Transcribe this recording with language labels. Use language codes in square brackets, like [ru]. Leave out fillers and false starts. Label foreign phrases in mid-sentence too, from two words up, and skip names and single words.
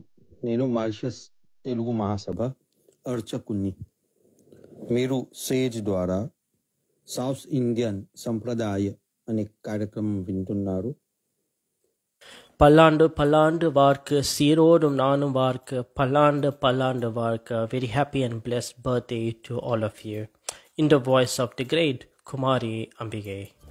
[te] నేను మారిషస్ తెలుగు మహాసభ అర్చకుని. మీరు సేజ్ ద్వారా సౌత్ ఇండియన్ సంప్రదాయ అనే కార్యక్రమం వింటున్నారు. [ta] பல்லாண்டு பல்லாண்டு வாழ்க்க சீரோடும் நானும் வாழ்க்க பல்லாண்டு பல்லாண்டு வாழ்க்க. [en] Very happy and blessed birthday to all of you. In the voice of the great Kumari Ambige.